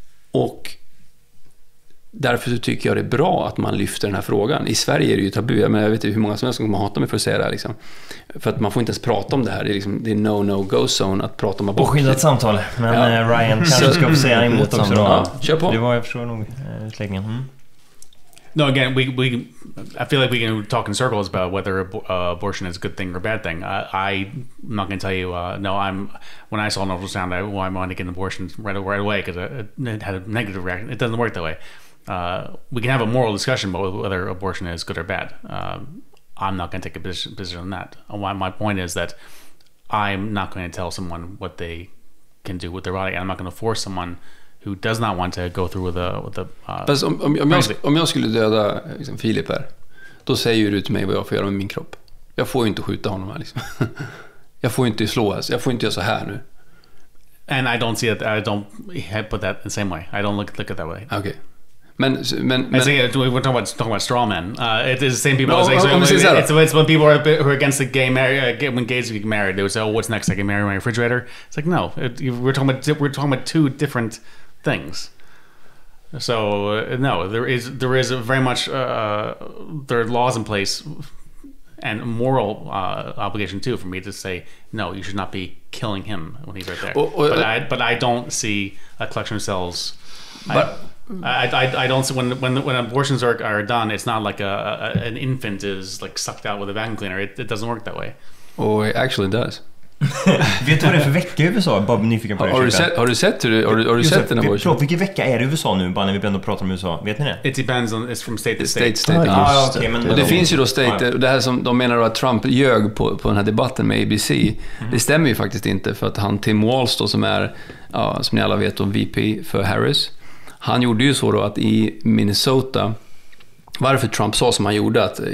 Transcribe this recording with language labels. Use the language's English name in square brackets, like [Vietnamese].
[Swedish] Och därför så tycker jag det är bra att man lyfter den här frågan. I Sverige är det ju tabu, men jag vet inte hur många som helst som kommer hata mig för att säga det här liksom. För att man får inte ens prata om det här. Det är, liksom, det är no-go-zone att prata om abort. Påskyndat samtal, men Ryan kanske ska få säga emot också då. Ja, kör på. Det var, jag förstår nog utläggningen. [English] No, again, I feel like we can talk in circles about whether abortion is a good thing or a bad thing. I'm not going to tell you. When I saw an ultrasound, I wanted to get an abortion right away because it had a negative reaction. It doesn't work that way. We can have a moral discussion about whether abortion is good or bad. I'm not going to take a position on that. My point is that I'm not going to tell someone what they can do with their body, and I'm not going to force someone who does not want to go through with the [Swedish] Fast om jag skulle döda liksom, Filip här, då säger du till mig vad jag får göra med min kropp. Jag får ju inte skjuta honom här liksom. Jag får inte slå här, jag får inte göra så här nu. [English] And I don't see it. I don't put that in the same way. I don't look at it that way. [Swedish] Okay. Men [English] we're talking about straw men. It is the same people. It's when people who are against the gay marriage, when gays get married, they would say, "Oh, what's next? I can marry my refrigerator." It's like, no, we're talking about two different things. So no, there is very much there are laws in place and moral obligation too for me to say, no, you should not be killing him when he's right there. But I don't see a collection of cells. I don't see when abortions are done, it's not like an infant is like sucked out with a vacuum cleaner. It doesn't work that way. Oh, it actually does. [Swedish] Vet du vad det är för vecka i USA? Bara nyfiken på det. Har du sett den abortion? Vilken vecka är det i USA nu? Bara när vi ändå pratar om USA. Vet ni det? [English] It depends on, it's from state to state. [Swedish] Okay, men och det finns ju då state, det här som de menar då att Trump ljög på den här debatten med ABC. Det stämmer ju faktiskt inte, för att han Tim Walz då, som är, som ni alla vet, VP för Harris, han gjorde ju så då att i Minnesota, varför Trump sa som han gjorde,